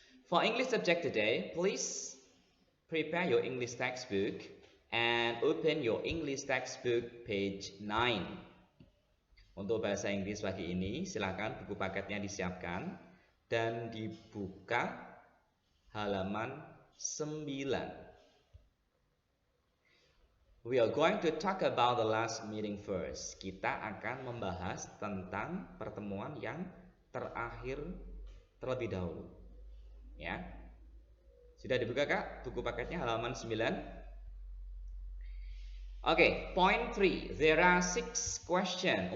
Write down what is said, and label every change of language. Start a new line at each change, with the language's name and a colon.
English: For English subject today, please prepare your English textbook and open your English textbook page 9.
Indonesian: Untuk bahasa Inggris pagi ini, silakan buku paketnya disiapkan dan dibuka halaman 9.
English: We are going to talk about the last meeting first.
Indonesian: Kita akan membahas tentang pertemuan yang terakhir terlebih dahulu. Ya. Sudah dibuka Kak buku paketnya halaman 9?
English: Oke, point 3. There are 6 questions.